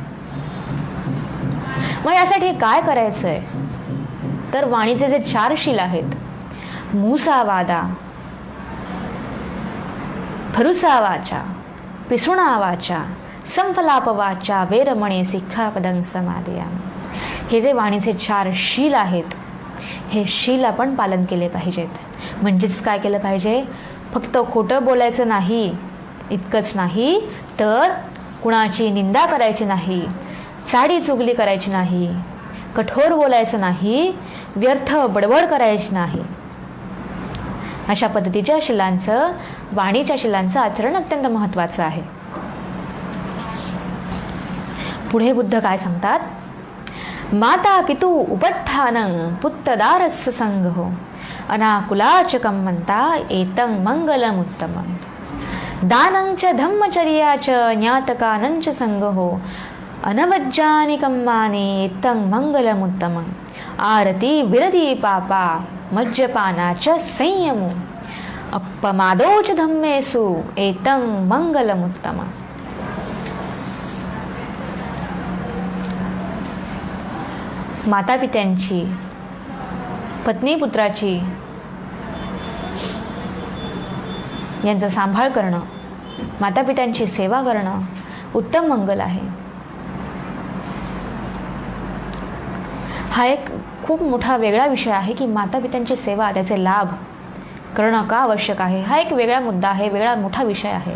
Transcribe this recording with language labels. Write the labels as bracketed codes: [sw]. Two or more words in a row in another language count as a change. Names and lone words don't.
[mr] मग यासाठी काय करायचं आहे, तर वाणीचे जे 4 शील आहेत, [pi] मुसावादा, फरुसा वाचा, पिसुणा वाचा, संफलाप वाचा, वेरमणी सिक्खापदं समादियामि. [mr] हे जे वाणीचे 4 शील आहेत, हे शील आपण पालन केले पाहिजेत. म्हणजेच काय केलं पाहिजे? फक्त खोटं बोलायचं नाही, इतकंच नाही तर कुणाची निंदा करायची नाही, चाडी चुगली करायची नाही, कठोर बोलायचं नाही, व्यर्थ बडबड करायची नाही. अशा पद्धतीच्या शिलांचं, वाणीच्या शिलांचं आचरण अत्यंत महत्त्वाचं आहे. पुढे बुद्ध काय सांगतात? [pi] माता पितु उपट्ठानं पुत्तदारस्य संगहो अनाकुलाचकं म्हणता एतं मंगलमुत्तमं. दानं च धम्मचर्या च ज्ञातकानं च संगहो अनवज्जानिकं माने एतं मंगलमुत्तमं. आरती विरदी पापा मज्जपानाच संयमो अपमादोच धम्मेषु एतं मंगलमुत्तमं. [mr] मातापित्यांची, पत्नी पुत्राची यांचा सांभाळ करणं, मातापित्यांची सेवा करणं उत्तम मंगल आहे. हा एक खूप मोठा वेगळा विषय आहे की मातापित्यांची सेवा, त्याचे लाभ करणं का आवश्यक आहे, हा एक वेगळा मुद्दा आहे, वेगळा मोठा विषय आहे.